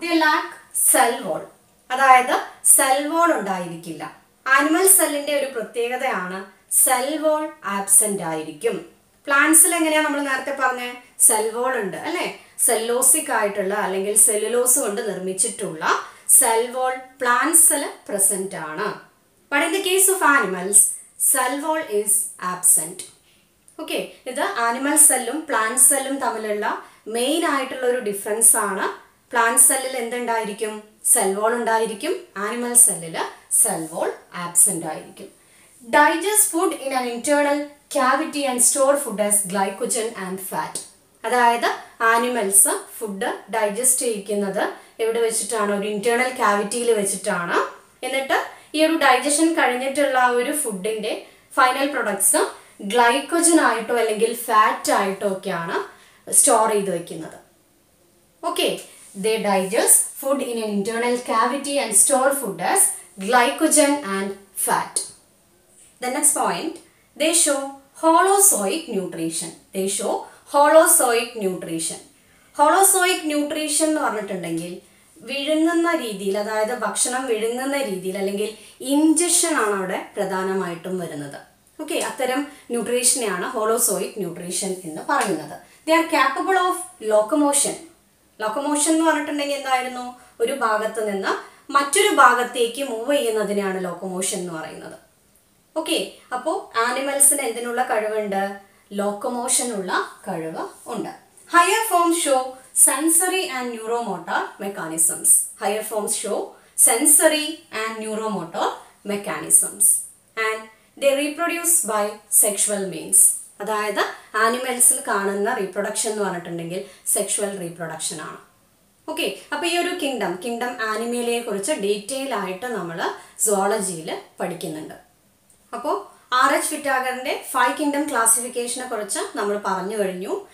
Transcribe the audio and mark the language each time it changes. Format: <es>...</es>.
<en>They lack cell wall.</en> <ml>അതായത് cell wall ഉണ്ടായിരിക്കില്ല. Animal സെല്ലിന്റെ ഒരു പ്രത്യേകതയാണ് സെൽ വോൾ ആബ്സെന്റ് ആയിരിക്കും. പ്ലാന്റ്സിൽ എങ്ങനെയാ നമ്മൾ നേരത്തെ പറഞ്ഞ സെൽ വോൾ ഉണ്ട് അല്ലെ? സെല്ലോസിക് ആയിട്ടുള്ള അല്ലെങ്കിൽ സെല്ലുലോസ് കൊണ്ട് നിർമ്മിച്ചിട്ടുള്ള സെൽ വോൾ പ്ലാന്റ്സിൽ പ്രസന്റ് ആണ്.</ml> <en>But in the case of animals, cell wall is absent.</en> <ml>Okay, ഇത് ആനിമൽ സെല്ലും പ്ലാന്റ് സെല്ലും തമ്മിലുള്ള മെയിൻ ആയിട്ടുള്ള ഒരു ഡിഫറൻസ് ആണ്. പ്ലാന്റ് സെല്ലിൽ എന്തുണ്ടായിരിക്കും? സെൽ വോൾ ഉണ്ടായിരിക്കും. ആനിമൽ സെല്ലിൽ സെൽ വോൾ ആബ്സെന്റ് ആയിരിക്കും.</ml> <en>Digest food in an internal cavity and store food as glycogen and fat.</en> <ml>അതായത് ആനിമൽസ് ഫുഡ് ഡൈജസ്റ്റ് ചെയ്യിക്കുന്നത് എവിടെ വെച്ചിട്ടാണ്? ഒരു ഇന്റേണൽ കാവിറ്റിയിൽ വെച്ചിട്ടാണ്. എന്നിട്ട് ഈ ഒരു ഡൈജഷൻ കഴിഞ്ഞിട്ടുള്ള ആ ഒരു ഫുഡിന്റെ ഫൈനൽ പ്രൊഡക്ട്സ് ഗ്ലൈക്കോജൻ ആയിട്ടോ അല്ലെങ്കിൽ ഫാറ്റ് ആയിട്ടോ ഒക്കെയാണ് സ്റ്റോർ ചെയ്ത് വെക്കുന്നത്.</ml> <en>Okay, they digest food in an internal cavity and store food as glycogen and fat. The next point, they show holozoic nutrition. They show holozoic nutrition.</en> <ml>Holozoic nutrition എന്ന് പറഞ്ഞിട്ടുണ്ടെങ്കിൽ വിഴുങ്ങുന്ന രീതിയിൽ, അതായത് ഭക്ഷണം വിഴുങ്ങുന്ന രീതിയിൽ അല്ലെങ്കിൽ ഇൻജക്ഷൻ ആണ് അവിടെ പ്രധാനമായിട്ടും വരുന്നത്. ഓക്കെ, അത്തരം ന്യൂട്രീഷനെയാണ് ഹോളോസോയിക് ന്യൂട്രീഷൻ എന്ന് പറയുന്നത്.</ml> <en>They are capable of locomotion. Locomotion</en> <ml>എന്ന് പറഞ്ഞിട്ടുണ്ടെങ്കിൽ എന്തായിരുന്നു? ഒരു ഭാഗത്ത് നിന്ന് മറ്റൊരു ഭാഗത്തേക്ക് മൂവ് ചെയ്യുന്നതിനെയാണ് ലോക്കമോഷൻ എന്ന് പറയുന്നത്. ഓക്കെ, അപ്പോൾ ആനിമൽസിന് എന്തിനുള്ള കഴിവുണ്ട്? ലോക്കമോഷനുള്ള കഴിവ് ഉണ്ട്.</ml> <en>Higher forms show sensory and neuromotor mechanisms. Higher forms show sensory and neuromotor mechanisms and they reproduce by sexual means.</en> <ml>അതായത് ആനിമൽസിൽ കാണുന്ന റീപ്രൊഡക്ഷൻ എന്ന് പറഞ്ഞിട്ടുണ്ടെങ്കിൽ സെക്ഷുവൽ റീപ്രൊഡക്ഷൻ ആണ്. ഓക്കെ, അപ്പോൾ ഈ ഒരു കിങ്ഡം ആനിമേലിയെ കുറിച്ച് ഡീറ്റെയിൽ ആയിട്ട് നമ്മൾ സുവോളജിയിൽ പഠിക്കുന്നുണ്ട്. അപ്പോൾ RH വിറ്റാഗറിന്റെ 5 കിങ്ഡം ക്ലാസിഫിക്കേഷനെ കുറിച്ച് നമ്മൾ പറഞ്ഞു കഴിഞ്ഞു.</ml>